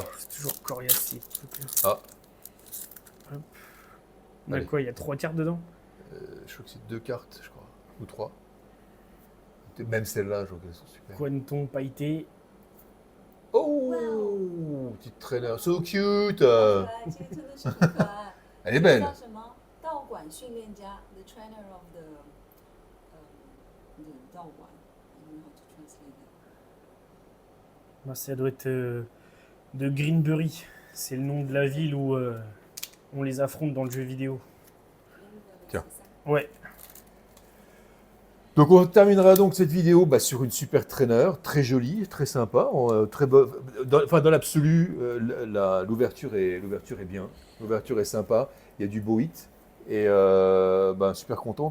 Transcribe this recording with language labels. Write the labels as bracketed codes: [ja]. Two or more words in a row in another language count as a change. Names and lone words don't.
[fr] C'est toujours coriace, ces trucs-là. Ah. Hop. On a Allez. quoi? Il y a 3 cartes dedans? Je crois que c'est 2 cartes, je crois. Ou 3. Même celles-là, je crois qu'elles sont super. Quanton pailleté. Oh, petite traîneur. [en] So cute. [zh] 可爱，这个真的是很可爱。 [fr] Elle est [zh] 这个 [fr] belle. [zh] 叫什么？道馆训练家 [en] ，the trainer of the 道馆。I don't know how to translate that. [fr] Bah, ça doit être de Greenbury. C'est le nom de la ville où on les affronte dans le jeu vidéo. Tiens. C'est ça. Ouais. Donc on terminera donc cette vidéo sur une super traîneur, très jolie, très sympa, très dans l'absolu, l'ouverture est bien, l'ouverture est sympa, il y a du beau hit et super content.